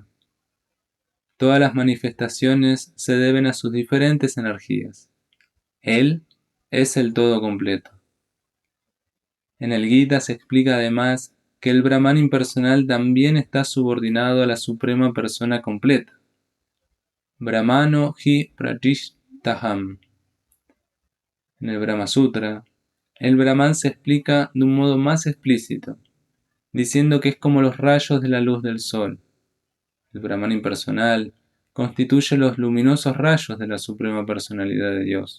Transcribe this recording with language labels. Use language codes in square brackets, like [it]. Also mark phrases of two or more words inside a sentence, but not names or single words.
[es] Todas las manifestaciones se deben a sus diferentes energías. Él es el todo completo. En el Gita se explica además que el Brahman impersonal también está subordinado a la suprema persona completa. [sa] Brahmano hi pratishtaham. [es] En el Brahma Sutra, el Brahman se explica de un modo más explícito, diciendo que es como los rayos de la luz del sol. El Brahman impersonal constituye los luminosos rayos de la suprema personalidad de Dios.